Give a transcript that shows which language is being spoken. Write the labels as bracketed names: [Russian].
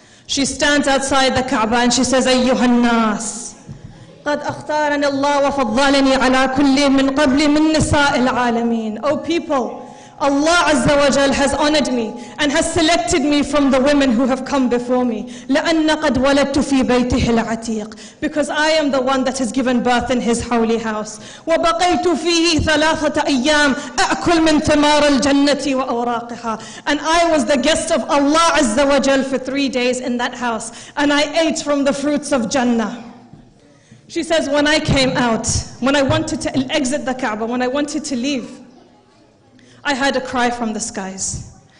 [Arabic] She stands outside the Kaaba and she says, أيها الناس قد أختارني الله وفضلني على كل من قبل من نساء العالمين. [English] O people, Allah Azza wa Jal has honored me and has selected me from the women who have come before me. لأن قد ولدت في بيته العتيق, because I am the one that has given birth in his holy house. [Arabic] وبقيت فيه 3 أيام أأكل من ثمار الجنة وأوراقها. [English] And I was the guest of Allah Azza wa Jal for 3 days in that house, and I ate from the fruits of Jannah. She says, when I came out, when I wanted to exit the Kaaba, when I wanted to leave, I heard a cry from the skies.